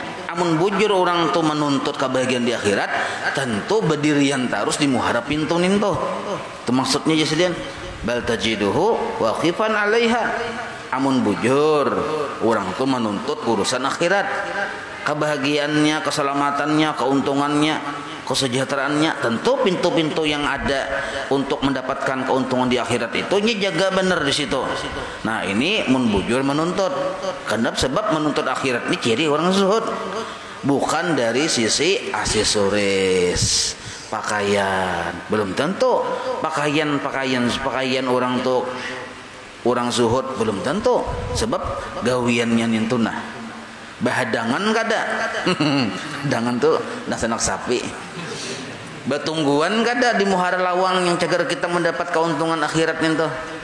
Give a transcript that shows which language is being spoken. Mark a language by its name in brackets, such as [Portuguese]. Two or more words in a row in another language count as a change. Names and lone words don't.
[Banjar] Amun bujur orang tuh menuntut kebahagiaan di akhirat, tentu berdirian terus di muhara pintu nintu. [Indonesian] Itu maksudnya jasadian. [Arabic] بل تجده واقفا عليها. [Banjar] Amun bujur orang tuh menuntut urusan akhirat, [Indonesian] kebahagiaannya, keselamatannya, keuntungannya, kesejahteraannya, tentu pintu-pintu yang ada untuk mendapatkan keuntungan di akhirat itu jaga benar di situ. [Banjar] Nah, ini mun bujur menuntut. [Indonesian] Karena sebab menuntut akhirat ini ciri orang zuhud, bukan dari sisi aksesoris. [Banjar] Pakaian belum tentu, pakaian orang tuh orang zuhud belum tentu, sebab gawiannya nintunah bahadangan kada dangan tuh nasanak sapi batungguan kada di muhara lawang yang cagar kita mendapat keuntungan akhirat nintu.